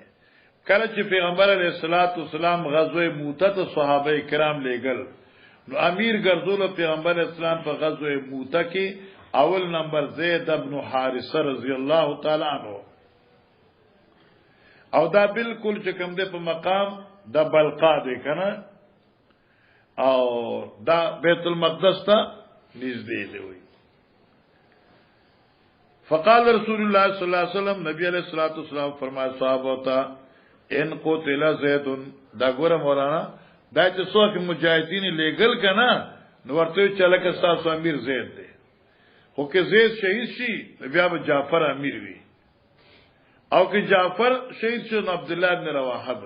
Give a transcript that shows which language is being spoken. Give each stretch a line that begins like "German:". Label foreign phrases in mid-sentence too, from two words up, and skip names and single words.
Pashto: کله چې پیغمبر
Arabic: علیه الصلاۃ والسلام
Pashto: غزوه موته ته صحابه کرام لېګل نو امیر ګرځول پیغمبر اسلام په غزوه موته کې اول نمبر زید ابن حارثه
Arabic: رضی الله تعالی عنہ
Pashto: او دا بالکل چې کوم ده په مقام د بلقا دی کنه او دا بیت المقدس ته نږدې دی وي.
Arabic: فقال رسول الله صلی الله علیه وسلم نبی علیہ الصلوۃ والسلام
Pashto: فرمایا صحابه ته
Arabic: ان قتل زید
Pashto: دا ګوره مولانا دا چې څوک مجاهدین لېګل کنه نو ورته چاله که تاسو امیر زید دی خو که زید شهید شي بیا به جعفر امیر وي او که جعفر شهید شو عبد الله بن رواحه وي.